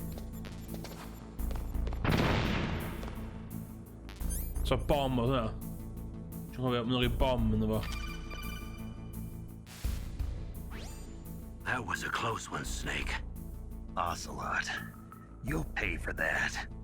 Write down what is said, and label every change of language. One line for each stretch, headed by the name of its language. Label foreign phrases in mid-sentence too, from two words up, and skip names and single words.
Welsh: So bomb oedd hwnna. Dwi'n cofio, mae'n rhoi bomb yna fo.
English: That was a close one, Snake. Ocelot, you'll pay for that.